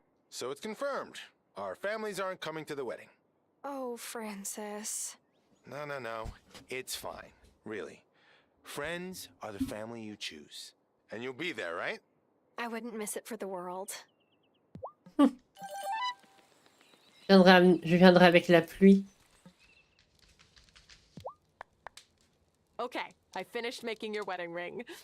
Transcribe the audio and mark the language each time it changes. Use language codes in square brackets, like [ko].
[en] So it's confirmed. Our families aren't coming to the wedding. Oh, Francis. No. It's fine. Really. Friends are the family you choose. And you'll be there, right? I wouldn't miss it for the world. [fr] Je viendrai avec la pluie. [en] Okay, I finished making your wedding ring.